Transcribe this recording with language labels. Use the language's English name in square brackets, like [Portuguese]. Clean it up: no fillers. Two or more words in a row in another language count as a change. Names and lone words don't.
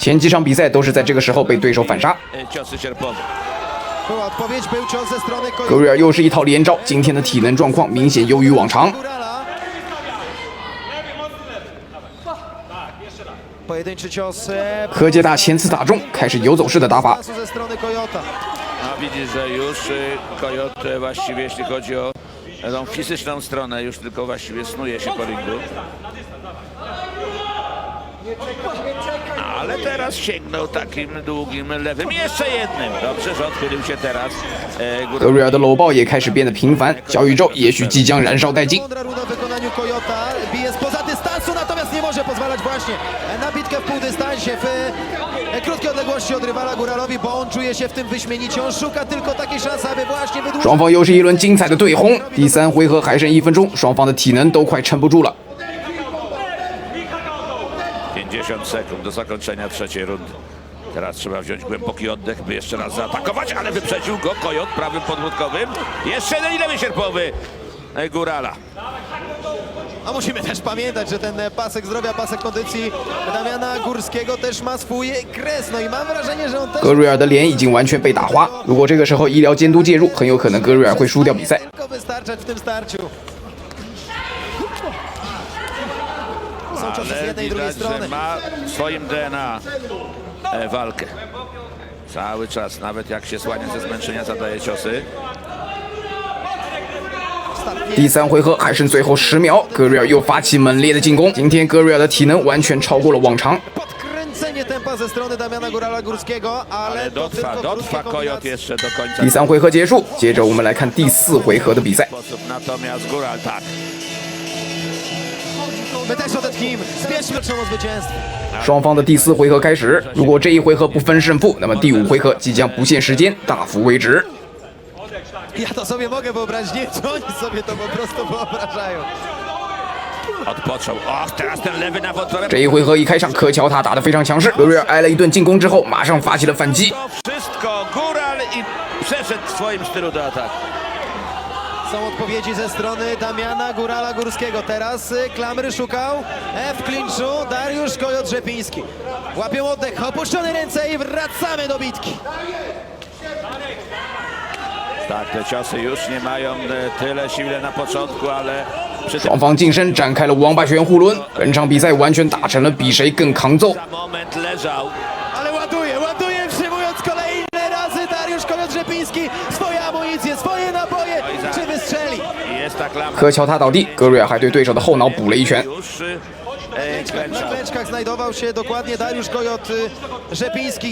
[Chinese] 前几场比赛都是在这个时候被对手反杀。格瑞尔又是一套连招，今天的体能状况明显优于往常。柯洁塔前次打中，开始游走式的打法。 [Polish] Widzisz, że już Coyote właściwie, jeśli chodzi o tą fizyczną stronę, już tylko właściwie snuje się po ringu. Ale teraz sięgnął takim długim lewym, jeszcze jednym. Dobrze, że odchylił się teraz. [Chinese] 格瑞尔的搂抱也开始变得频繁，小宇宙也许即将燃烧殆尽。 [Polish] Natomiast nie może pozwalać właśnie na bitkę w półdystansie, w krótkiej odległości od rywala Góralowi, bo on czuje się w tym wyśmienicie. On szuka tylko takiej szansy, aby właśnie wydłużyć. [Chinese] 双方又是一轮精彩的对轰，第3回合还剩1分钟，双方的体能都快撑不住了。 [Polish] 50 sekund do zakończenia trzeciej rundy. Teraz trzeba wziąć głęboki oddech, by jeszcze raz zaatakować, ale wyprzedził go Coyote prawym podwódkowym. Jeszcze jeden i lewy sierpowy Górala. A musimy też pamiętać, że ten pasek zdrowia, pasek kondycji Damiana Górskiego też ma swój kres. No i mam wrażenie, że on też... [Chinese] 格瑞尔的脸已经完全被打花，如果这个时候医疗监督介入，很有可能格瑞尔会输掉比赛。 [Polish] Tylko wystarczać w tym starciu. Są ciosy z jednej i drugiej strony. Ma w swoim DNA walkę. Cały czas, nawet jak się słania ze zmęczenia, zadaje ciosy. [Chinese] 第3回合还剩最后10秒，格瑞尔又发起猛烈的进攻。今天格瑞尔的体能完全超过了往常。 [Polish] Podkręcenie tempa ze strony Damiana Górala Górskiego, ale dotrwa Coyote jeszcze do końca. [Chinese] 第3回合结束，接着我们来看第4回合的比赛。 [Polish] Natomiast Góral tak. My też odetchnijmy, zbierzmy o zwycięstwo. [Chinese] 双方的第4回合开始，如果这一回合不分胜负，那么第5回合即将不限时间大幅为止。 [Polish] Ja to sobie mogę wyobrazić, nie czy oni sobie to po prostu wyobrażają. Odpoczął. Och, teraz ten lewy na wątrobę. [Chinese] 这一回合一开场，柯乔塔打得非常强势，格瑞尔挨了一顿进攻之后，马上发起了反击。 [Polish] To wszystko Góral i przeszedł w swoim stylu do ataku. Są odpowiedzi ze strony Damiana Górala Górskiego. Teraz klamry szukał w klinczu Dariusz Coyote-Rzepiński. Łapią oddech, opuszczone ręce i wracamy do bitki. Tak, te ciosy już nie mają tyle siły na początku, ale przy tym [Chinese] 双方近身展开了王八拳互抡，本场比赛完全打成了比谁更抗揍。 [Polish] za moment leżał. Ale ładuje, przyjmując kolejne razy Dariusz Coyote-Rzepiński swoje amunicje, swoje naboje. Czy wystrzeli? Jest ta klamra. [Chinese] 柯乔塔倒地，格瑞尔还对对手的后脑补了一拳。 [Polish] Już Na klęczkach znajdował się dokładnie Dariusz Coyote-Rzepiński.